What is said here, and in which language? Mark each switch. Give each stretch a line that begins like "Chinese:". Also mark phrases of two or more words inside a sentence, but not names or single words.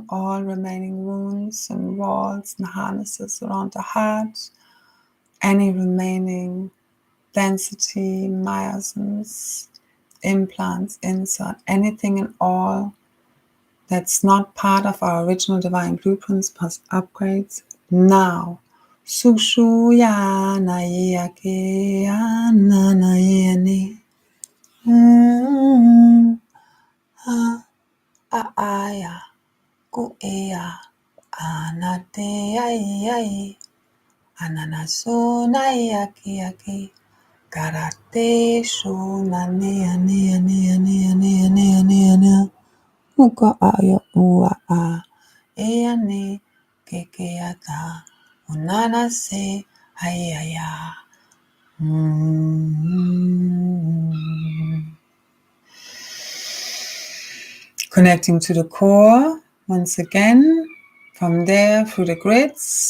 English: all remaining wounds and walls and harnesses around the heart, any remaining density, myosins, implants, insert, anything and all that's not part of our original divine blueprints plus upgrades now. Sushuya na yake na yene. Aya kuea anate ai ananaso na yake karate sho na ne muka aya ua a eane kekeata unana se ayaya. Connecting to the core once again, from there through the grids,